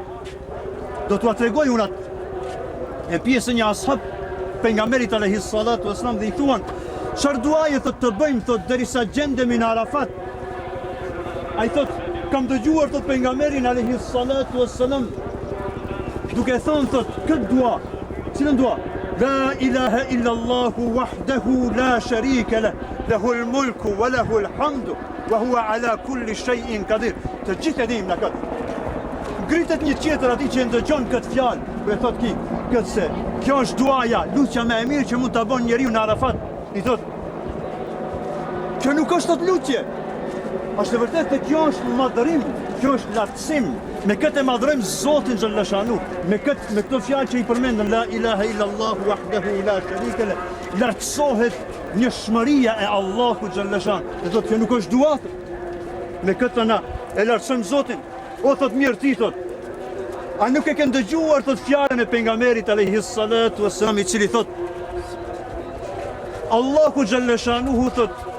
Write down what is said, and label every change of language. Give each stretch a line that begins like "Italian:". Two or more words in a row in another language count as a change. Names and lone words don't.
Albanian: Do t'ua tregoj unë atë e pjesën një ashab pejgamberit
Arabic: عليه الصلاة والسلام
Albanian: dhe i thuan, çfarë duaje thot të bëjmë thot derisa gjendemi në Arafat? Ai thot, kam dëgjuar thot pejgamberin
Arabic: عليه الصلاة والسلام
Albanian: duke thonë thot këtë dua. Cilën dua?
Arabic: لا إله إلا الله وحده لا شريك له له الملك وله الحمد وهو على كل شيء قدير.
Albanian: Të gjithë e dim në këtë. Ngritet një tjetër atij që ndëgjon këtë fjalë, kur e thot këtë se kjo është duaja, lutja më e mirë që mund ta bën njeriu në Arafat. I thot, kjo nuk është thot lutje. Është e vërtetë se kjo është madhërim, kjo është lartësim. Me këtë e madhrojmë Zotin Gjellëshanuhu, me këtë fjalë që i përmendëm
Arabic: لا إله إلا الله وحده لا شريك له,
Albanian: lartësohet njëshmëria e Allahut Gjellëshanuhu. Dhe thot, kjo nuk është dua. Me këtë na e lartësojmë Zotin. O thot mirë ti thot, a nuk e ke ndëgjuar thot fjalën e pejgamberit
Arabic: عليه الصلاة والسلام
Albanian: i cili thot Allahu Gjellëshanuhu thot